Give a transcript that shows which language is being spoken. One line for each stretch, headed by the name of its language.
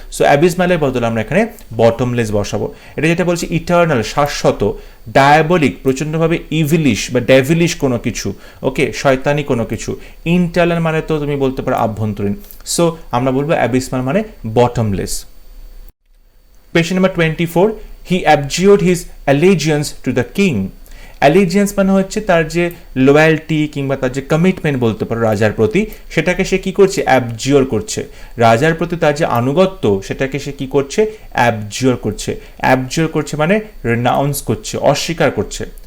Bangla: So অ্যাবিসমালের বদলে আমরা এখানে বটমলেস বসাবো। এটা যেটা বলছি ইটার্নাল, শাশ্বত, ডায়াবলিক, প্রচণ্ডভাবে ইভিলিশ বা ডেভিলিশ কোনো কিছু, ওকে, শয়তানি কোনো কিছু। ইন্টারনাল মানে তো তুমি বলতে পারো আভ্যন্তরীণ। সো আমরা বলবো অ্যাবিসমাল মানে bottomless.
English: Question number 24, he abjured his allegiance to the king.
Bangla: Allegiance মানে হচ্ছে তার যে লয়্যালটি কিংবা তার যে কমিটমেন্ট বলতে পারো রাজার প্রতি, সেটাকে সে কি করছে? অ্যাবজিওর করছে। রাজার প্রতি তার যে আনুগত্য, সেটাকে সে কি করছে? অ্যাবজিওর করছে। অ্যাবজিওর করছে মানে রেনাউন্স করছে, অস্বীকার করছে।